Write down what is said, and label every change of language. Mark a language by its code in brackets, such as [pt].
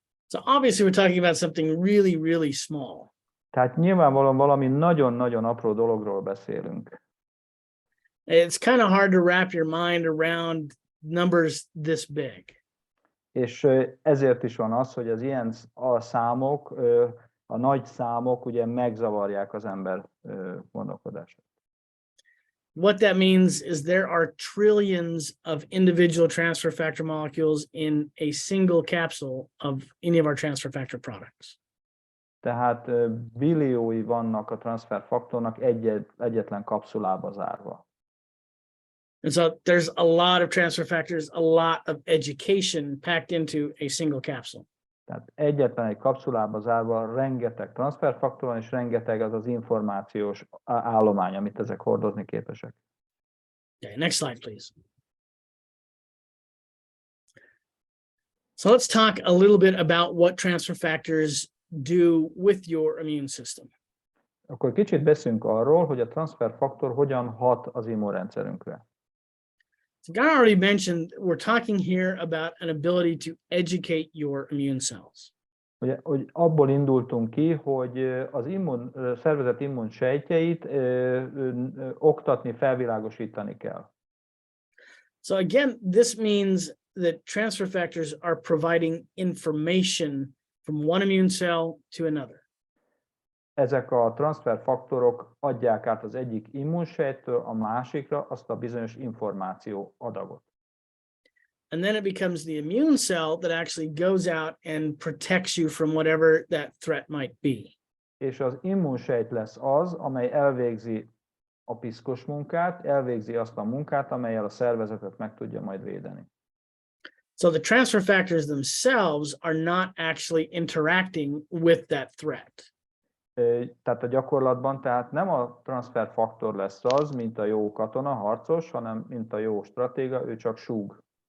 [en] So obviously we're talking about something really, really small. [hu] Tehát nyilvánvalóan valami nagyon-nagyon apró dologról beszélünk. [en] It's kind of hard to wrap your mind around numbers this big. [hu] És ezért is van az, hogy az ilyen számok, a nagy számok ugye megzavarják az ember gondolkodását. [en] What that means is there are trillions of individual transfer factor molecules in a single capsule of any of our transfer factor products. [hu] Tehát billiói vannak a transferfaktornak egyetlen kapszulába zárva. [en] And so there's a lot of transfer factors, a lot of education packed into a single capsule. [hu] Tehát egyetlen egy kapszulába zárva rengeteg transferfaktor van, és rengeteg az információs állomány, amit ezek hordozni képesek. [en] Okay, next slide, please. So let's talk a little bit about what transfer factors do with your immune system. [hu] Akkor kicsit beszélünk arról, hogy a transferfaktor hogyan hat az immunrendszerünkre. [en] So Guy already mentioned, we're talking here about an ability to educate your immune cells. [hu] Ugye, hogy abból indultunk ki, hogy az szervezet immunsejtjeit oktatni, felvilágosítani kell. [en] So again, this means that transfer factors are providing information from one immune cell to another. [hu] Ezek a transferfaktorok adják át az egyik immunsejttől a másikra azt a bizonyos információ adagot. [en] And then it becomes the immune cell that actually goes out and protects you from whatever that threat might be. [hu] És az immunsejt lesz az, amely elvégzi a piszkos munkát, elvégzi azt a munkát, amellyel a szervezetet meg tudja majd védeni. [en] So the transfer factors themselves are not actually interacting with that threat. [hu] Tehát a gyakorlatban nem a transferfaktor lesz az, mint a jó katona, harcos, hanem mint a jó stratéga, ő csak súg.